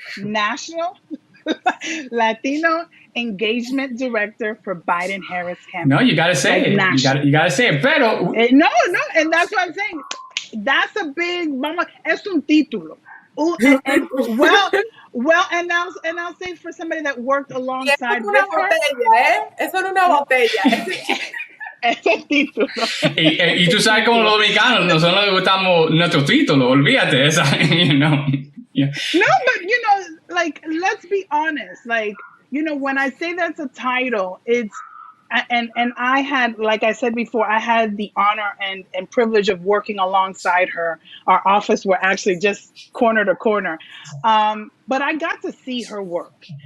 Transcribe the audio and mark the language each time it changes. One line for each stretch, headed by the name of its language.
English: National Latino Engagement Director for Biden-Harris campaign. No, you got to say it. National. You got to say it. Pero no, and that's what I'm saying. That's a big,
Spanish: es un título.
English: Well, and I'll say for somebody that worked alongside with her.
Spanish: Eso no una botella. Es el título. Y tú sabes como los dominicanos, nosotros nos gustamos nuestro título, olvídate esa, Yeah.
English: No, but like, let's be honest. Like, when I say that's a title, it's And I had, like I said before, I had the honor and privilege of working alongside her. Our office were actually just corner to corner. But I got to see her work.